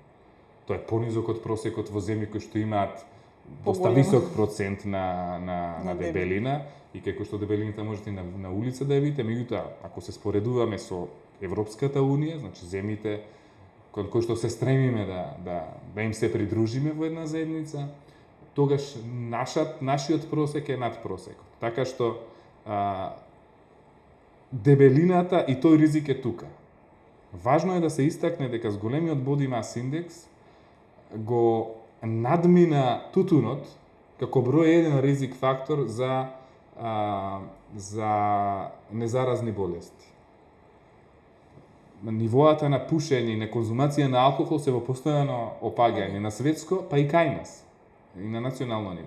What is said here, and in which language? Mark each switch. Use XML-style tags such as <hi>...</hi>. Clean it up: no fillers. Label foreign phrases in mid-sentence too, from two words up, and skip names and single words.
<mk>Тоа е понизок од просекот во земји кои што имаат доста висок процент на дебелина и кај кои што дебелината можете на улица да ја видите, меѓутоа ако се споредуваме со Европската унија, значи земјите кон кои што се стремиме да им се придружиме во една заедница, тогаш нашиот просек е над просекот. Така што дебелината и тој ризик е тука. Важно е да се истакне дека зголемиот</mk> <en>body mass index</en> <mk>го надмина тутунот како број еден ризик фактор за незаразни болести. Нивоата на пушење и на конзумација на алкохол се во постојано опаѓање на светско, па и кај нас, и на национално ниво.</mk>